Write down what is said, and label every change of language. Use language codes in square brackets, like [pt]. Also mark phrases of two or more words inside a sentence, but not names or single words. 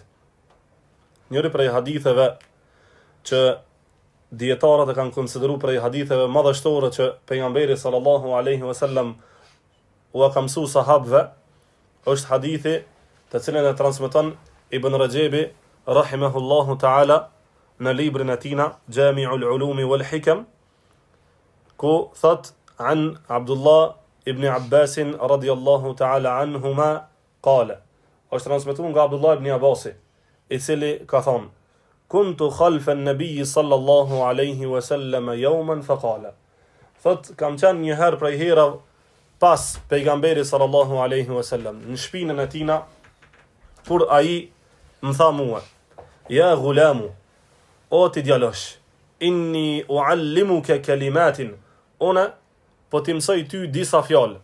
[sq] Njëri prej haditheve që dietarët e kanë konsideruar prej haditheve madhështore që pejgamberi [ar] صلى الله عليه وسلم [sq] u ka mësu sahabëve, është hadithi të cilën e transmeton Ibn Rajebi [ar] رحمه الله تعالى [sq] në librin e tina Jami'ul Ulumi wal Hikam, [ar] ku thot عن عبد الله بن عباس رضي الله تعالى عنهما قال, [sq] është transmetuar nga Abdullah ibn Abbasi, I cili ka thonë: [ar] كنت خلف النبي صلى الله عليه وسلم يوما فقال, [sq] thot kam qenë një herë prej herave pas pejgamberi [ar] صلى الله عليه وسلم [sq] në shpinën e tina, kur ai më tha mua: [ar] يا غلام, [sq] o ti djalosh, [ar] إني أعلمك كلمات, [sq] unë po ti mësoj ty disa fjalë.